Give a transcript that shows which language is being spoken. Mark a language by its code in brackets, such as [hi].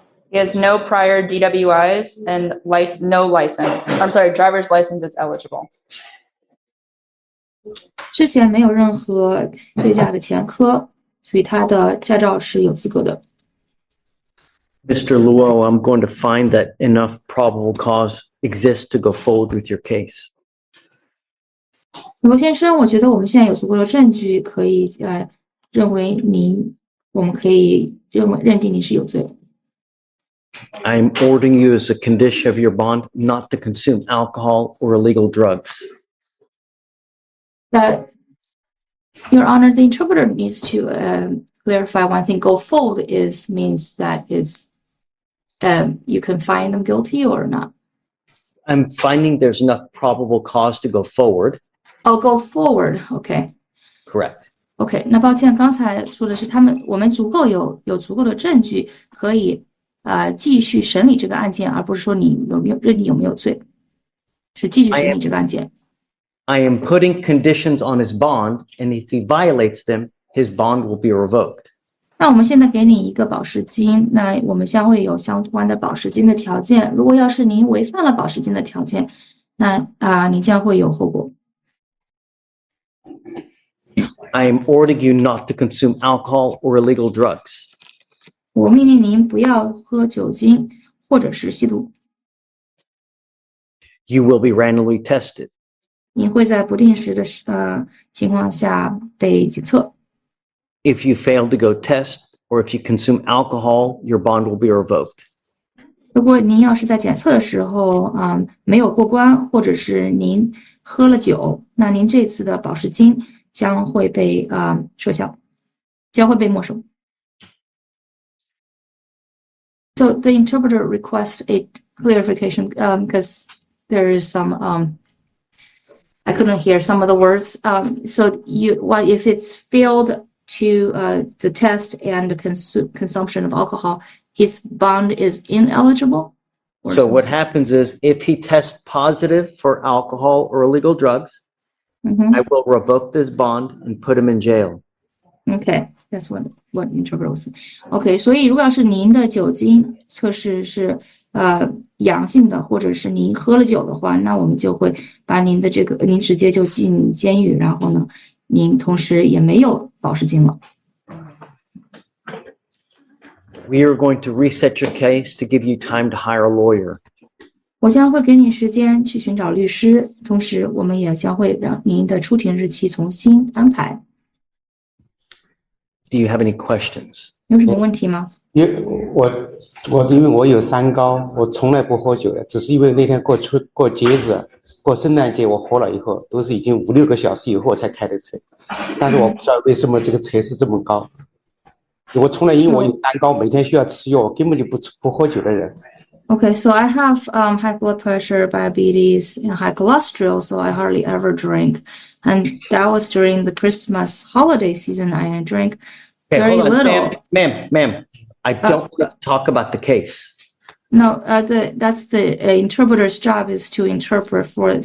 [en] He has no prior DWIs and no license. I'm sorry, driver's license is eligible. [zh] 之前没有任何醉驾的前科，所以他的驾照是有资格的。 [en] Mr. Luo, I'm going to find that enough probable cause exists to go forward with your case. [zh] 罗先生，我觉得我们现在有足够的证据，可以认为我们可以认定你是有罪的。 [en] I'm ordering you as a condition of your bond not to consume alcohol or illegal drugs. Your Honor, the interpreter needs to clarify one thing. Go forward means that you can find them guilty or not. I'm finding there's enough probable cause to go forward. Oh, go forward. Okay. Correct. [zh] OK， 那抱歉，刚才说的是我们有足够的证据可以继续审理这个案件，而不是说你认定有没有罪，是继续审理这个案件。 [en] I am putting conditions on his bond, and if he violates them, his bond will be revoked. [zh] 那我们现在给你一个保释金，那我们将会有相关的保释金的条件。如果要是您违反了保释金的条件，那您将会有后果。 [en] I am ordering you not to consume alcohol or illegal drugs. [zh] 我命令您不要喝酒精或者是吸毒。 [en] You will be randomly tested. [zh] 您会在不定时的情况下被检测。 [en] If you fail to go test or if you consume alcohol, your bond will be revoked. [zh] 如果您要是在检测的时候没有过关，或者是您喝了酒，那您这次的保释金将会被撤销，将会被没收。 [en] So the interpreter requests a clarification because there is some I couldn't hear some of the words. So if it's failed to the test and the consumption of alcohol, his bond is ineligible? So what happens is if he tests positive for alcohol or illegal drugs, I will revoke this bond and put him in jail. Okay, that's what interpreter was saying. [zh] Okay, 所以如果要是您的酒精测试是阳性的，或者是您喝了酒的话，那我们就会把您直接就进监狱，然后呢，您同时也没有保释金了。 [en] We are going to reset your case to give you time to hire a lawyer. [zh] 我将会给你时间去寻找律师，同时我们也将会让您的出庭日期重新安排。 [en] Do you have any questions? [zh] 有什么问题吗？因为我有三高，我从来不喝酒的，只是因为那天过节日，过圣诞节我喝了以后，都是已经5、6个小时以后才开的车，但是我不知道为什么这个车是这么高。我从来因为我有三高，每天需要吃药，我根本就不喝酒的人。 [en] Okay, so I have high blood pressure, diabetes, and high cholesterol, so I hardly ever drink. And that was during the Christmas holiday season. I drank Okay, very hold on, little. ma'am. I don't talk about the case. No, that's the interpreter's job is to interpret for it.